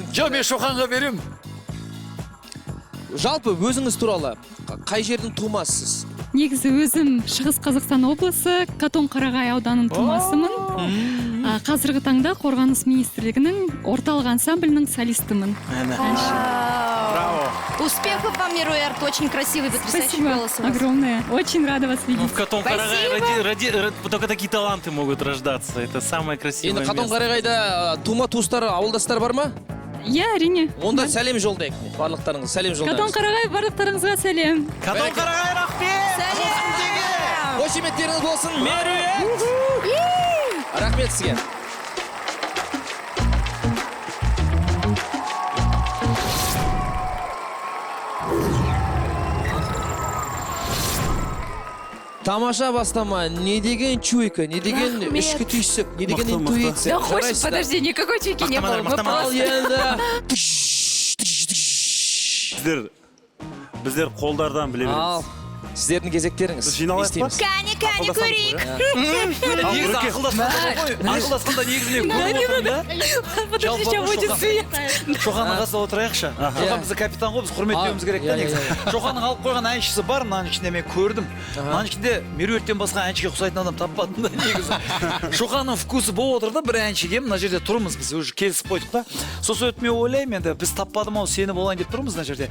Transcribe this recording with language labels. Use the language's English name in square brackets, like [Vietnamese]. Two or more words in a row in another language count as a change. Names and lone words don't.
[Kazakh] Жоқ, мен Шоқанға берем. Жалпы өзіңіз туралы қай жердің тумасысыз? Негізі өзім Шығыс Қазақстан облысы Қатон-Қарағай ауданының тумасымын. Қазіргі таңда Қорғаныс министрлігінің орталық ансамблінің солистімін. Браво. [Russian] Успехов вам, Меруерт, очень красивый, потрясающий Спасибо голос у вас. огромное. Очень рада вас видеть. В Катон-Карагай только такие таланты могут рождаться. Это самое красивое [Kazakh] Енді [Russian] место. [Kazakh] Қатон-Қарағайда тума-туыстар, ауылдастар бар ма? Я, әрине. Онда сәлем жолдайық. Барлықтарыңыз сәлем жолдайық. Қатон-Қарағай, барлықтарыңызға сәлем. Катон-Карагай, рахмет! Қошеметтеріңіз болсын, Меруерт! Рахмет сізге. Тамаша бастама, не деген чуйка, не деген ішкі түйсік, не деген интуиция. [Russian] Да хочешь, подожди, никакой чайки не было. Мы [Kazakh] Ал енді... Біздер қолдардан білеміз. Ал, сіздердің кезектеріңіз. Жиналайық па? Кәне, көрейік. Негізі ақылдасқанда негізіне көріп отырмын да. [Russian] Подожди, сейчас будет свет. [Kazakh] Шоқанның қасында отырайықшы. Шоқан бізді капитан ғой, біз құрметтеуіміз керек та негізі. Шоқанның алып қойған әншісі бар, мынаның ішінде мен көрдім. Мынаның ішінде Меруерттен басқа әншіге ұқсайтын адам таппадым да негізі. Шоқанның вкусы болып отыр да, бір әншіге мына жерде тұрмыз біз, уже келісіп қойдық та. Сосын өтіп мен ойлаймын енді, біз таппадым ау, сені болайын деп тұрмыз мына жерде.